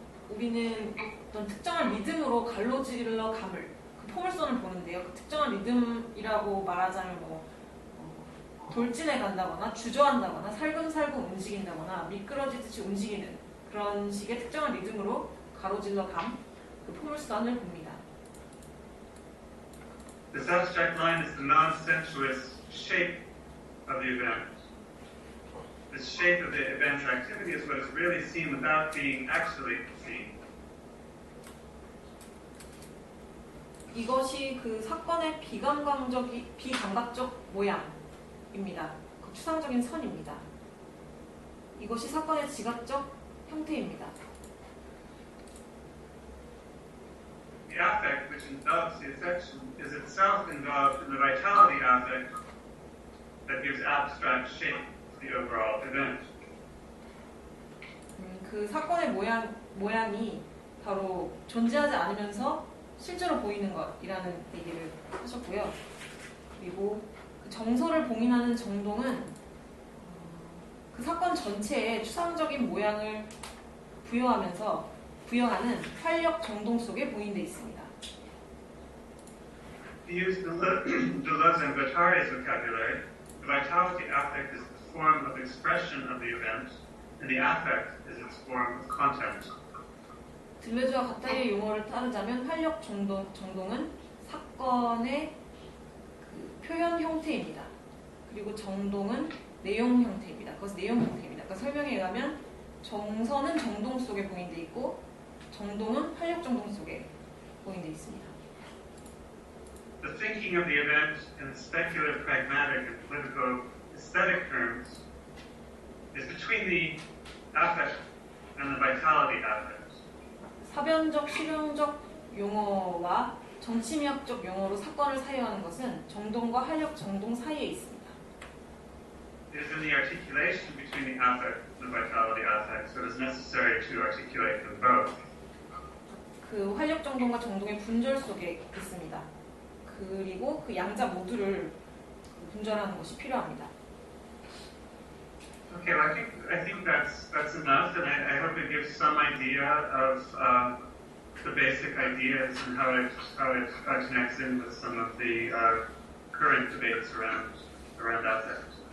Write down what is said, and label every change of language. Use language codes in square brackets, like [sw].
[ko] 우리는 어떤 특정한 리듬으로 갈로질러 감을, 그 포물선을 보는데요. 그 특정한 리듬이라고 말하자면 돌진해 간다거나 주저한다거나 살금살금 움직인다거나 미끄러지듯이 움직이는 그런 식의 특정한 리듬으로 가로질러 감, 그 포물선을 봅니다. [en] This abstract line is the non-sensuous shape of the event. The shape of the event or activity is what is really seen without being actually seen. [ko] 이것이 그 사건의 비감각적 모양입니다. 그 추상적인 선입니다. 이것이 사건의 지각적 형태입니다. [en] The affect which envelops the affection is itself involved in the vitality affect that gives abstract shape to the overall event. [ko] 그 사건의 모양이 바로 존재하지 않으면서 실제로 보이는 것이라는 얘기를 하셨고요. 그리고 그 정서를 봉인하는 정동은 그 사건 전체에 추상적인 모양을 부여하는 활력 정동 속에 봉인되어 있습니다. [en] To use Deleuze and Guattari's vocabulary, the vitality affect is the form of expression of the event, and the affect is its form of content. [ko] 들레즈와 가타리의 용어를 따르자면 활력 정동은 사건의 그 표현 형태입니다. 그리고 정동은 내용 형태입니다. 그것은 내용 형태입니다. 그러니까 설명에 의하면 정서는 정동 속에 봉인되어 있고 정동은 활력 정동 속에 봉인되어 있습니다. [en] The thinking of the event in speculative, pragmatic, and political aesthetic terms is between the affect and the vitality affect. [ko] 사변적, 실용적 용어와 정치미학적 용어로 사건을 사유하는 것은 정동과 활력 정동 사이에 있습니다. [en] It is in the articulation between the affect and the vitality affect, so it is necessary to articulate them both. [ko] 그 활력 정동과 정동의 분절 속에 있습니다. 그리고 그 양자 모두를 분절하는 것이 필요합니다. [en] Okay, well, I think that's enough, and I hope it gives some idea of the basic ideas and how it connects in with some of the current debates around affect.